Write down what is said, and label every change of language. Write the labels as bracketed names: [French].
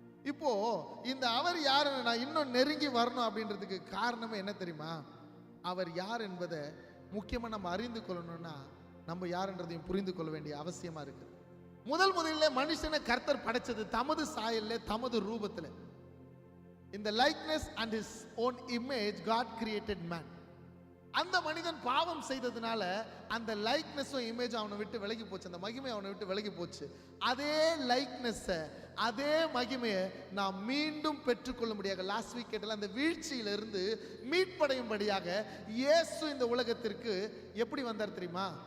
[Tamil] இப்போ இந்த அவர் யார் நான் இன்னும் நெருங்கி வரணும் அப்படின்றதுக்கு காரணமே என்ன தெரியுமா? அவர் யார் என்பதை முக்கியமா நம்ம அறிந்து கொள்ளணும்னா நம்ம யாருன்றதையும் புரிந்து கொள்ள வேண்டிய அவசியமா இருக்கு. முதல்ல மனுஷனை கர்த்தர் படைச்சது தமது சாயல்ல, தமது ரூபத்துல. [English] In the likeness and his own image God created man. [Tamil] அந்த மனிதன் பாவம் செய்ததுனால அந்த லைக்னஸும் இமேஜ் அவனை விட்டு விலகி போச்சு, அந்த மகிமை அவனை விட்டு விலகி போச்சு. அதே லைக்னஸை, அதே மகிமையை நாம் மீண்டும் பெற்றுக்கொள்ள முடியாது. லாஸ்ட் வீக் கேட்டல அந்த வீழ்ச்சியிலிருந்து மீட்படையும்படியாக இயேசு இந்த உலகத்திற்கு எப்படி வந்தார் தெரியுமா?